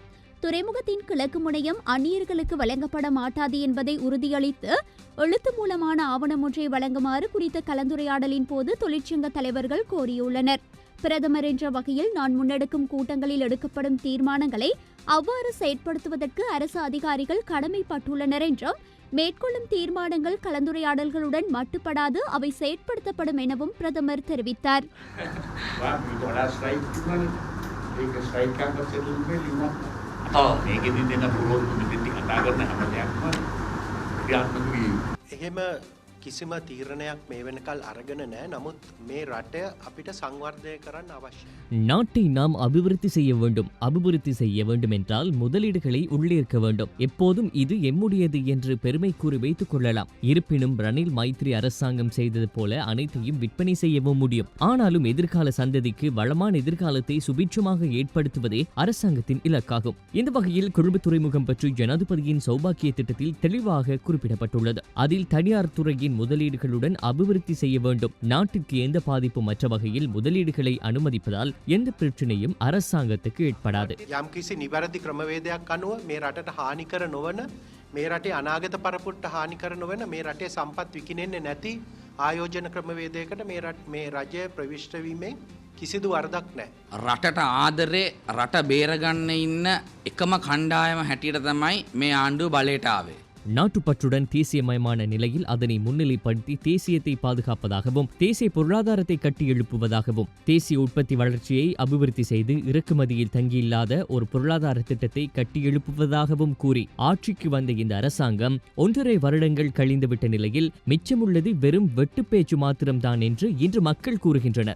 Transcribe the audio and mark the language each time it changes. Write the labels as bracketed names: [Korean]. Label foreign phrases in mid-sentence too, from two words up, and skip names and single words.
[Tamil] துறைமுகத்தின் கிழக்கு முனையம் அந்நியர்களுக்கு வழங்கப்பட மாட்டாது என்பதை உறுதியளித்து எழுத்து மூலமான ஆவணம் ஒன்றை வழங்குமாறு குறித்த கலந்துரையாடலின் போது தொழிற்சங்க தலைவர்கள் கோரியுள்ளனர். பிரதமர் என்ற வகையில் நான் முன்னெடுக்கும் கூட்டங்களில் எடுக்கப்படும் தீர்மானங்களை அவ்வாறு செயற்படுத்துவதற்கு அரசு அதிகாரிகள் கடமைப்பட்டுள்ளனர் என்றும், மேற்கொள்ளும் தீர்மானங்கள் கலந்துரையாடல்களுடன் மட்டுப்படாது அவை செயற்படுத்தப்படும் எனவும் பிரதமர் தெரிவித்தார். [Sinhala] මේකෙදි දෙන පුරෝධ මිදිටි කතා කරන හැම දෙයක්ම ක්‍රියාත්මක වී එහෙම කිසිම තීරණයක් මේ වෙනකල් අරගෙන නැහැ. නමුත් මේ රට අපිට සංවර්ධනය කරන්න අවශ්‍යයි. [Tamil] நாட்டை நாம் அபிவிருத்தி செய்ய வேண்டும். அபிவிருத்தி செய்ய வேண்டும் என்றால் முதலீடுகளை உள்ளேற்க வேண்டும். எப்போதும் இது எம்முடையது என்று பெருமை கூறி வைத்துக் கொள்ளலாம். இருப்பினும் ரணில் மைத்ரி அரசாங்கம் செய்தது போல அனைத்தையும் விற்பனை செய்யவும் முடியும். ஆனாலும் எதிர்கால சந்ததிக்கு வளமான எதிர்காலத்தை சுபிட்சமாக ஏற்படுத்துவதே அரசாங்கத்தின் இலக்காகும். இந்த வகையில் கொழும்பு துறைமுகம் பற்றி ஜனாதிபதியின் சௌபாக்கிய திட்டத்தில் தெளிவாக குறிப்பிடப்பட்டுள்ளது. அதில் தனியார் துறையின் முதலீடுகளுடன் அபிவிருத்தி செய்ய வேண்டும். நாட்டிற்கு எந்த பாதிப்பும் மற்ற வகையில் முதலீடுகளை அனுமதிப்பதால் எந்த பிரச்சனையும் அரசாங்கத்துக்கு ஏற்படாது. [Sinhala] යම්කිසි නිවැරදි ක්‍රමවේදයක් අනුව මේ රටට හානිකර නොවන, මේ රටේ අනාගත පරපුරට හානිකර නොවන, මේ රටේ සම්පත් විකිනෙන්නේ නැති ආයෝජන ක්‍රමවේදයකට මේ රජය ප්‍රවිෂ්ඨ වීමෙන් කිසිදු වරදක් නැහැ. රටට ආදරේ රට බේරගන්න ඉන්න එකම කණ්ඩායම හැටියට තමයි මේ ආණ්ඩුව බලයට ආවේ. [Tamil] நாட்டுப்பற்றுடன் தேசியமயமான நிலையில் அதனை முன்னிலைப்படுத்தி தேசியத்தை பாதுகாப்பதாகவும் தேசிய பொருளாதாரத்தை கட்டியெழுப்புவதாகவும் தேசிய உற்பத்தி வளர்ச்சியை அபிவிருத்தி செய்து இறக்குமதியில் தங்கியில்லாத ஒரு பொருளாதார திட்டத்தை கட்டியெழுப்புவதாகவும் கூறி ஆட்சிக்கு வந்த இந்த அரசாங்கம் 1.5 வருடங்கள் கழிந்துவிட்ட நிலையில் மிச்சமுள்ளது வெறும் வெட்டுப்பேச்சு மாத்திரம்தான் என்று இன்று மக்கள் கூறுகின்றனர்.